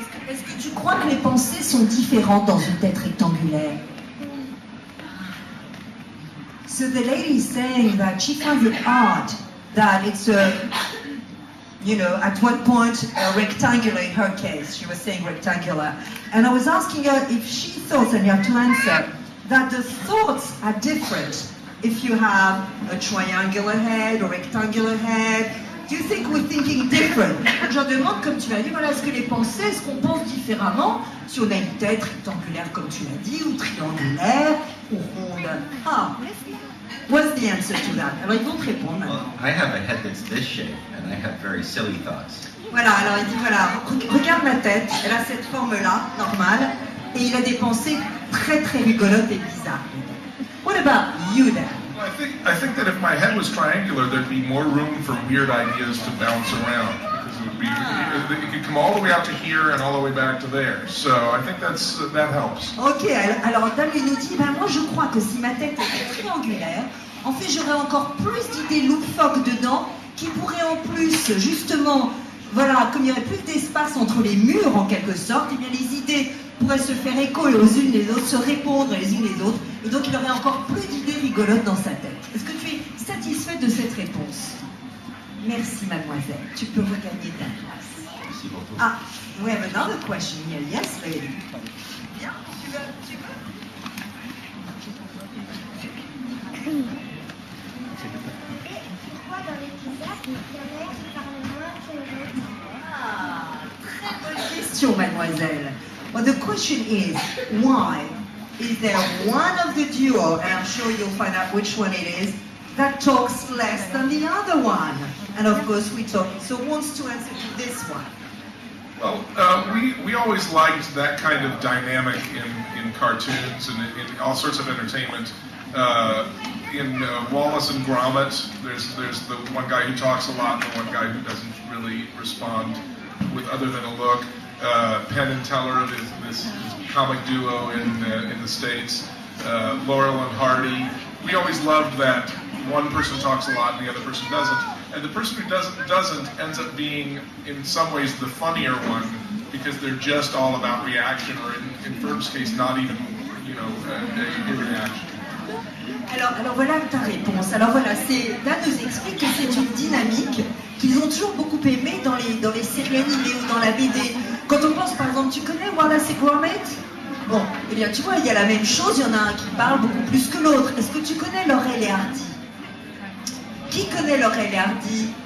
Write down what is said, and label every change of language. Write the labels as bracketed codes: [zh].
[fr] Est-ce que tu crois que les pensées sont différentes dans une tête rectangulaire? [en] So the lady is saying that she finds it odd that it's a, you know, at one point rectangular in her case. She was saying rectangular. And I was asking her if she thought, and you have to answer, that the thoughts are different if you have a triangular head or rectangular head. Do you think we're thinking different? [fr] Je demande, comme tu l'as dit, voilà, est-ce que les pensées, est-ce qu'on pense différemment si on a une tête rectangulaire, comme tu l'as dit, ou triangulaire, ou ronde? [en] Ah, what's the answer to that? [fr] Alors ils vont te répondre maintenant. [en] I have a head that's this shape, and I have very silly thoughts. [fr] Voilà, alors il dit, voilà, regarde ma tête, elle a cette forme-là, normale, et il a des pensées très très rigolotes et bizarres. [en] What about you then? Well, I think that if my head was triangular, there'd be more room for weird ideas to bounce around. Because it could come all the way out to here and all the way back to there. So I think that helps. [fr] Ok, alors Dame nous dit, ben moi je crois que si ma tête était triangulaire, en fait j'aurais encore plus d'idées loufoques dedans, qui pourraient en plus, justement, voilà, comme il n'y aurait plus d'espace entre les murs en quelque sorte, et bien les idées pourraient se faire écho aux unes les autres, se répondre les unes les autres, et donc il aurait encore plus d'idées rigolotes dans sa tête. Est-ce que tu es satisfait de cette réponse? Merci mademoiselle, tu peux regagner ta place. Merci beaucoup. [en] Ah, we have another question here. Yes, lady. [fr] Bien, tu veux? Pourquoi dans l'épisode, il y en a qui parlent moins que les autres? Ah, très bonne question, mademoiselle. [en] Well, the question is, why is there one of the duo, and I'm sure you'll find out which one it is, that talks less than the other one? And of course, we talk. So, who wants to answer to this one? Well, we always liked that kind of dynamic in cartoons and in all sorts of entertainment. In Wallace and Gromit, there's the one guy who talks a lot and the one guy who doesn't really respond with other than a look. Penn and Teller, this comic duo in the States. Laurel and Hardy. We always loved that one person talks a lot and the other person doesn't. And the person who doesn't ends up being, in some ways, the funnier one because they're just all about reaction, or in Ferb's case, not even, a reaction. [fr] Alors voilà ta réponse. Alors voilà, là nous explique que c'est une dynamique qu'ils ont toujours beaucoup aimée dans les séries animées ou dans la BD. Quand on pense par exemple, tu connais Wallace et Gromit? Bon, eh bien tu vois, il y a la même chose, il y en a un qui parle beaucoup plus que l'autre. Est-ce que tu connais Laurel et Hardy? Qui connaît Laurel et Hardy?